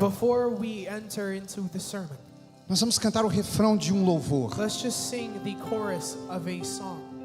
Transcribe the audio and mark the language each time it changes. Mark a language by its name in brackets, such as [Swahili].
[English] Before we enter into the sermon, [Portuguese] nós vamos cantar o refrão de um louvor. [English] let's just sing the chorus of a song.